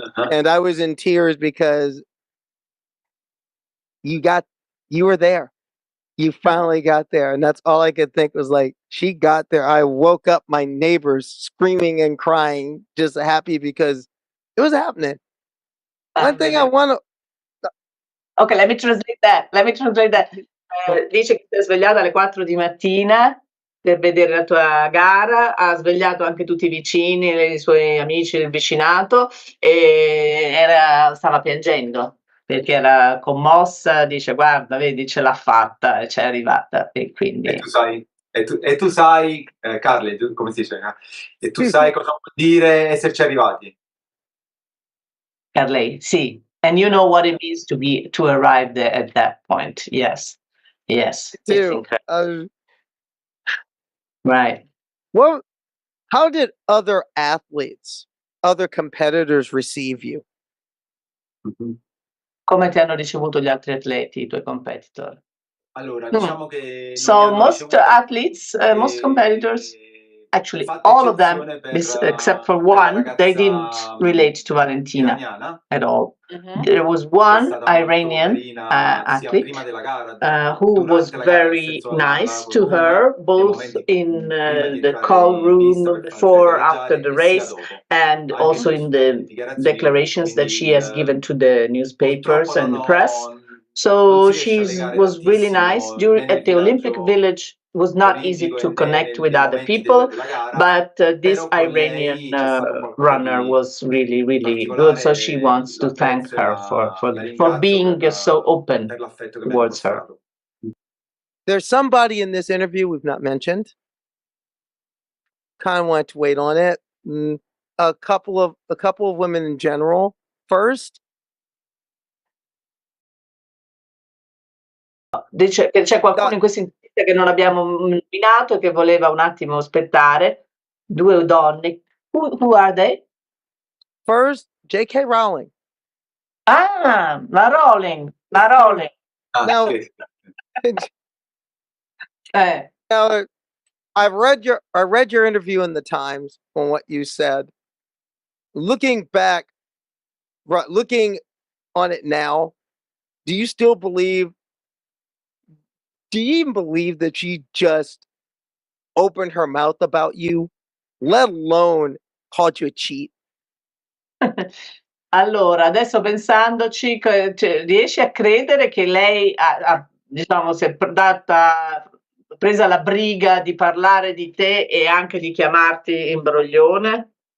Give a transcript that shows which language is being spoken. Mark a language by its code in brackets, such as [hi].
[en] And I was in tears because you were there. You finally got there. And that's all I could think was like, she got there. I woke up my neighbors screaming and crying, just happy because it was happening. One thing I want to. Okay, let me translate that. [it] Dice che si è svegliata alle 4 di mattina per vedere la tua gara, ha svegliato anche tutti i vicini, i suoi amici del vicinato e stava piangendo perché era commossa, dice guarda, vedi, ce l'ha fatta, c'è arrivata e quindi... E tu sai, Carle, come si dice? E tu sai cosa vuol dire esserci arrivati? Carlei, sì. [en] And you know what it means to arrive there at that point. Yes. It's incredible. Right. Well, how did other athletes, other competitors receive you? [it] Come ti hanno ricevuto gli altri atleti, i tuoi competitor? Allora, diciamo che [en] So most athletes, most competitors, actually all of them, except for one, they didn't relate to Valentina at all. There was one Iranian athlete who was very nice to her, both in the call room before, after the race, and also in the declarations that she has given to the newspapers and the press. So she was really nice. At the Olympic Village, it was not easy to connect with other people, but this Iranian runner was really, really good. So she wants to thank her for being so open towards her. There's somebody in this interview we've not mentioned. Kind of want to wait on it. A couple of women in general. First, [it] Dice che c'è qualcuno in questa intervista che non abbiamo nominato e che voleva un attimo aspettare. 2 donne. [en] Who are they? First, J.K. Rowling. [it] Ah, la Rowling. [en] Now, now, I read your interview in the Times on what you said. Looking back, looking on it now, do you still believe? Do you even believe that she just opened her mouth about you, let alone called you a cheat? [it] Allora, adesso pensandoci, riesci a credere che lei diciamo, si è presa la briga di parlare di te e anche di chiamarti imbroglione?